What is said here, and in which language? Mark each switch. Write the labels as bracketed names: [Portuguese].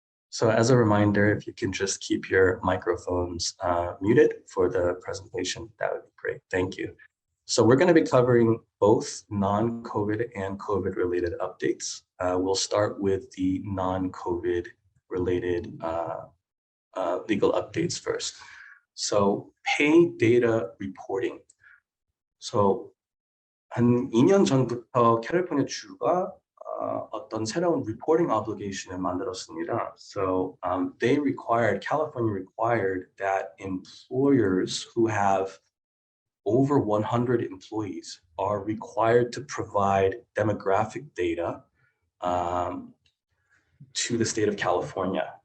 [English] So as a reminder, if you can just keep your microphones muted for the presentation, that would be great. Thank you. So we're going to be covering both non-COVID and COVID-related updates. We'll start with the non-COVID related legal updates first. So pay data reporting. [Korean] So 한 2년 전부터 캘리포니아 주가 어떤 새로운 [English] reporting obligation [Korean] 을 만들었습니다. [English] So California required that employers who have over 100 employees are required to provide demographic data to the state of California.